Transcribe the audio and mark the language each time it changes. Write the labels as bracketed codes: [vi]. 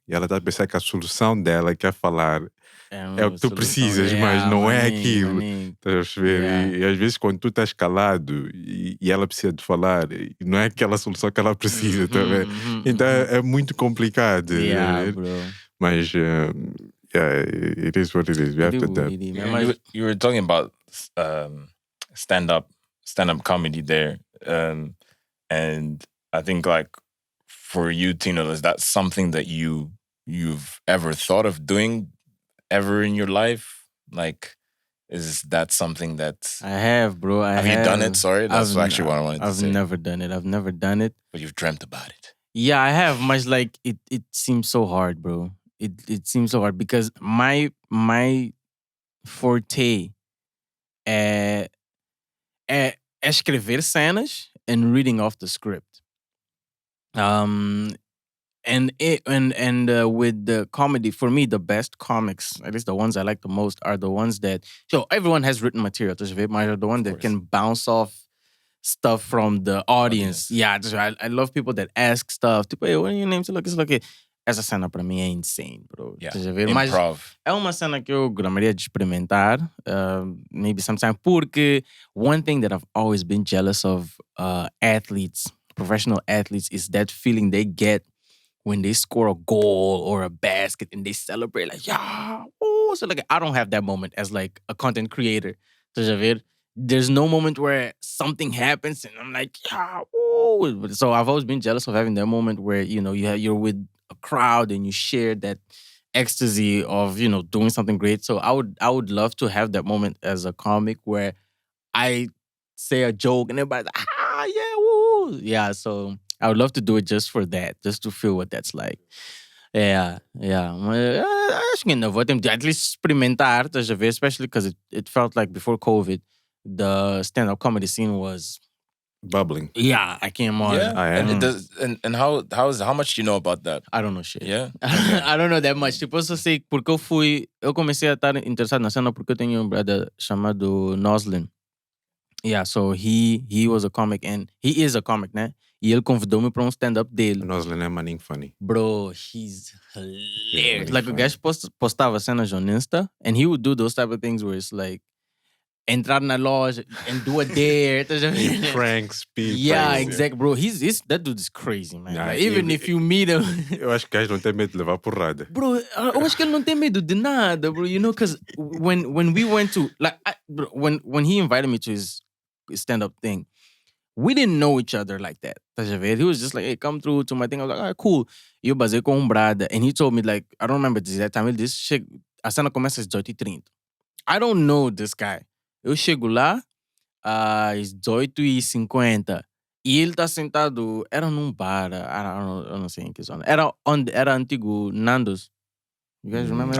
[pt] E ela está a pensar que a solução dela quer falar é o que tu precisas, mas não é aquilo. Estás a perceber? E às vezes quando tu estás calado e ela precisa de falar, não é aquela solução que ela precisa também. Então é muito complicado. [en] Yeah, bro. Mas yeah, it is what it is. We have to adapt. You were talking about stand-up comedy there. And I think like for you, Tino, is that something that you've ever thought of doing ever in your life? Like, is that something that I have, bro. Have you done it? Sorry, that's actually what I wanted to say. I've never done it. But you've dreamt about it. Yeah, I have. Much like it seems so hard, bro. It seems so hard because my forte [pt] é escrever cenas [en] and reading off the script. And with the comedy, for me, the best comics, at least the ones I like the most, are the ones that... So everyone has written material, but are the one that can bounce off stuff from the audience. Yeah, I love people that ask stuff. Tipo, hey, what are your names? [pt] Look, essa cena para mim é insane, bro. [en] Yeah, improv. [pt] É uma cena que eu gostaria de experimentar, [en] maybe sometime, porque one thing that I've always been jealous of athletes, professional athletes, is that feeling they get when they score a goal or a basket and they celebrate like, yeah, oh. So like, I don't have that moment as like a content creator. There's no moment where something happens and I'm like, yeah, oh. So I've always been jealous of having that moment where, you know, you're with a crowd and you share that ecstasy of, you know, doing something great. So I would love to have that moment as a comic where I say a joke and everybody's like, yeah, woo. Yeah, so I would love to do it just for that, just to feel what that's like. Yeah. [pt] Acho que ainda vou tentar at least experimentar, estás a ver? [en] Especially because it felt like before COVID, the stand-up comedy scene was bubbling. Yeah, I came on. Yeah, and it does. And how much do you know about that? I don't know shit. Yeah, I don't know that much. [pt] Tipo, eu só sei porque eu comecei a estar interessado na cena porque eu tenho um brother chamado Noslin. [en] Yeah, so he was a comic and he is a comic, né? [pt] E ele convidou-me para stand-up dele. Noslin é maninho funny. [en] Bro, he's hilarious. Like, [pt] o gajo postava cenas [en] on Insta and he would do those type of things where it's like, [pt] entrar na loja [en] and do a dare. Pranks, people. Yeah, exactly, bro. That dude is crazy, man. Like, even if you meet him... [pt] Eu acho que o gajo não tem medo de levar porrada. Bro, eu acho que ele não tem medo de nada, bro. [en] You know, because when we went to... Like, when he invited me to his stand-up thing, we didn't know each other like that. He was just like, hey, come through to my thing. I was like, all right, cool. [pt] E eu basei com brada. [en] And he told me, like, I don't remember that time. [pt] Ele disse, a cena começa às 18h30. [en] I don't know this guy. [pt] Eu chego lá às 18h50 e ele tá sentado, era num bar, eu não sei em que zona. Era antigo Nando's. [en] You guys remember?